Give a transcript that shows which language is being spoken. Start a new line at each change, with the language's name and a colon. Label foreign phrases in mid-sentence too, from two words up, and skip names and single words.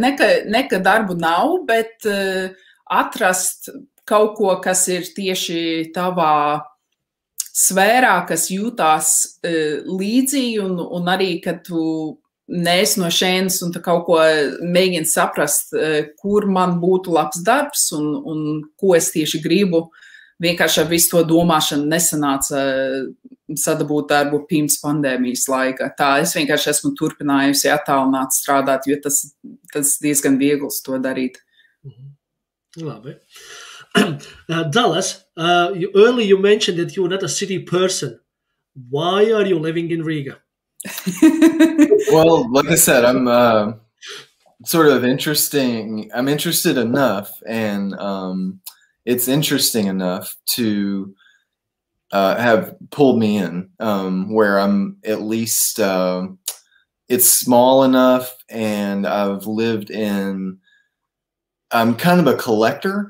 Latvian: Ne ka darbu nav, bet atrast kaut ko, kas ir tieši tavā sfērā, kas jūtās līdzīgi, un arī, kad tu neesi no šejienes un tu kaut ko mēģini saprast, kur man būtu labs darbs un ko es tieši gribu. Vienkārši ar visu to domāšanu nesanāca sadabūt darbu pirms pandēmijas laika. Tā es vienkārši esmu turpinājusi attālināt strādāt, jo tas diezgan viegls to darīt. Labi.
English: Dallas, earlier you mentioned that you're not a city person. Why are you living in Riga? Well, like I said, I'm sort of interesting. I'm interested enough, and it's interesting enough to have pulled me in, where I'm at least, it's small enough, and I've lived in, I'm kind of a collector.